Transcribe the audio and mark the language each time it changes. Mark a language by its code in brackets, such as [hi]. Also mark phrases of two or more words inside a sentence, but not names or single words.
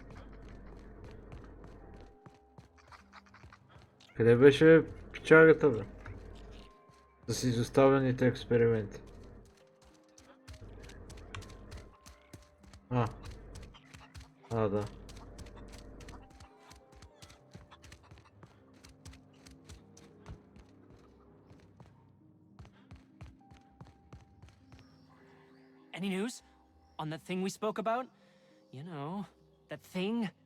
[bg] Къде беше пичагата, бе? С изоставените експерименти. Да. [en] Any news? On that thing we spoke about? You know, that thing?